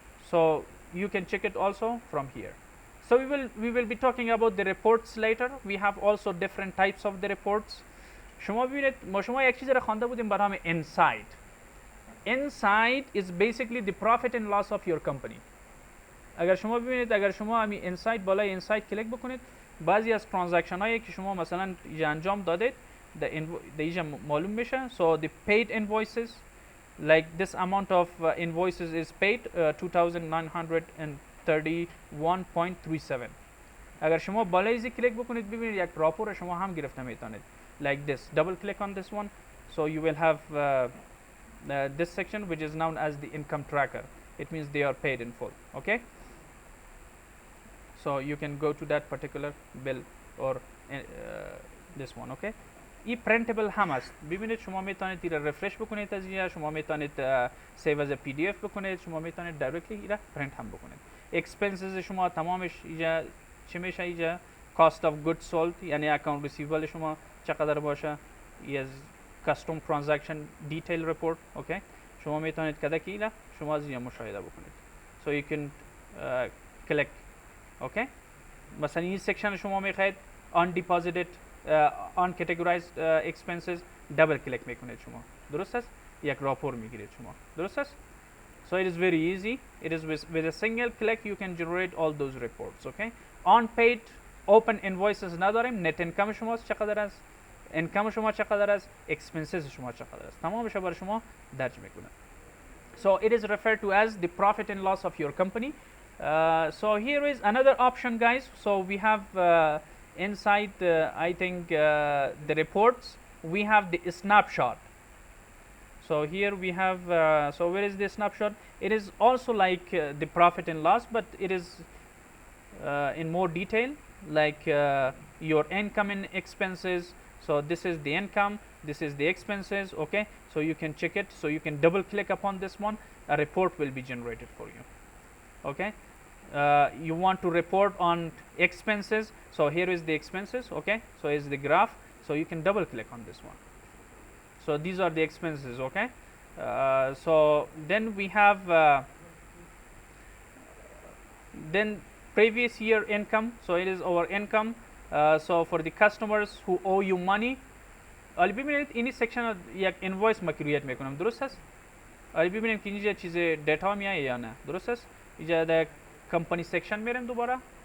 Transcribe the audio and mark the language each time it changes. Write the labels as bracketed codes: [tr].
[en] So you can check it also from here. So we will be talking about the reports later. We have also different types of the reports. [fa] شما ببینید ما شما یک چیز را خوانده بودیم به نام insight. [en] Insight is basically the profit and loss of your company. [fa] اگر شما ببینید اگر شما همین اینسایت بالای اینسایت کلیک بکنید بعضی از ترانزکشن هایی که شما مثلا اینجا انجام دادید در اینجا معلوم میشه. [en] So the paid invoices, like this amount of invoices is paid 2,931.37. [fa] اگر شما بالای زی کلیک بکنید ببینید یک راپور شما هم گرفته میتونید [en] like this. Double click on this one, so you will have this section which is known as the income tracker. It means they are paid in full, okay. So you can go to that particular bill or this one, okay. [fa] این printable هم است. ببینید شما میتونید این رفرش بکنید از اینجا، شما میتونید [en] save as a PDF [fa] بکنید، شما میتونید directly این print هم بکنید. expenses شما تمامش اینجا چی میشه؟ اینجا cost of goods sold یعنی account receivable شما چقدر باشه. [en] is custom transaction detail report, okay. [fa] شما میتونید کدا کیلا شما از اینجا مشاهده بکنید. [en] So you can click, okay. [fa] مثلا این سکشن شما میخواید [en] undeposited uncategorized expenses double click [fa] میکنید شما. درست است؟ یک راپور میگیرید شما. درست است؟ [en] So it is very easy. It is with a single click you can generate all those reports, okay. Unpaid open invoices [fa] نداریم. net income شما چقدر است؟ income شما چقدر است؟ expenses شما چقدر است؟ تمامش برای شما درج میکنه. [en] So it is referred to as the profit and loss of your company. So here is another option, guys. So we have inside I think the reports we have the snapshot. So here we have so where is the snapshot? It is also like the profit and loss, but it is in more detail, like your income and expenses. So this is the income, this is the expenses, okay. So you can check it. So you can double click upon this one, a report will be generated for you, okay. You want to report on expenses, so here is the expenses, okay. So is the graph, so you can double click on this one. So these are the expenses, okay. So then we have then previous year income. So it is our income. So for the customers who owe you money, [fa] حالا ببینید این سکشن یک اینوایس ما کرییت میکنم. درست است؟ حالا ببینیم که اینجا چیز دیتا میاد یا نه. درست است؟ اینجا در کمپانی سکشن میریم دوباره.